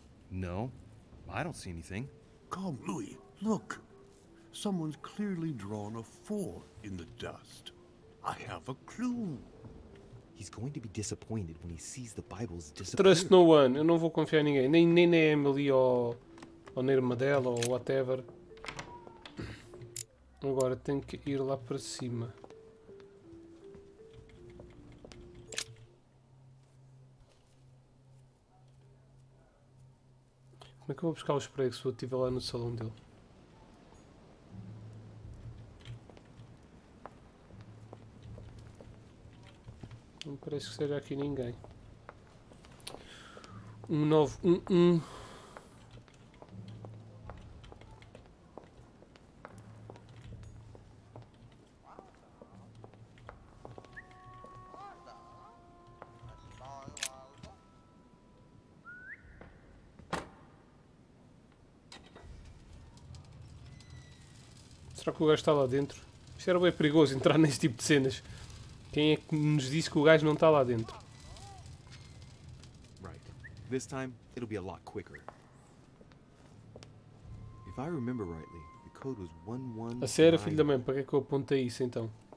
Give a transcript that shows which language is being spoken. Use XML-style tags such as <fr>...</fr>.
<en>No, I don't see anything. Come, Louis, look. Someone's clearly drawn a 4 in the dust. I have a clue. He's going to be disappointed when he sees the Bible's disappeared. Trust no one.</en> <pt>Eu não vou confiar em ninguém. Nem na Emily ou na irmã dela ou whatever. Agora tenho que ir lá para cima. Como é que eu vou buscar os pregos se eu estiver lá no salão dele? Não parece que seja aqui ninguém. 1911. Será que o gajo está lá dentro? Isto era bem perigoso entrar nesse tipo de cenas. Quem é que nos disse que o gajo não está lá dentro?</pt> <en>Right. This time, it'll be a lot quicker. If I remember rightly, the code was 11...</en> <pt>A sério, filho da mãe, para que é que eu apontei isso então?</pt>